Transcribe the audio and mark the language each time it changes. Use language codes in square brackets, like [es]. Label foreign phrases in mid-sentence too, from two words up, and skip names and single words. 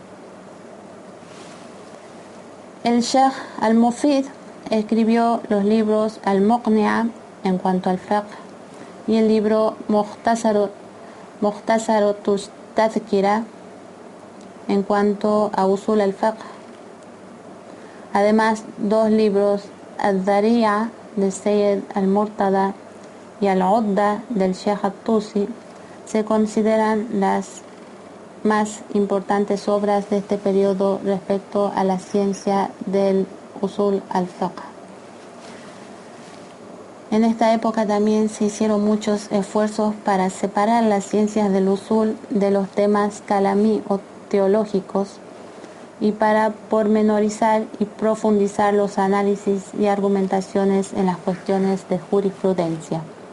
[es] El Sheikh al-Mufid escribió los libros al-Muqni'a en cuanto al fiqh y el libro Mukhtasarut Tadhkira en cuanto a [ar] أصول الفقه. [es] Además, dos libros, Al-Dhari'a de Sayyid al-Murtada y Al-Udda del Sheikh at-Tusi, se consideran las más importantes obras de este periodo respecto a la ciencia del [ar] أصول الفقه. [es] En esta época también se hicieron muchos esfuerzos para separar las ciencias del usul de los temas kalamí o teológicos y para pormenorizar y profundizar los análisis y argumentaciones en las cuestiones de jurisprudencia.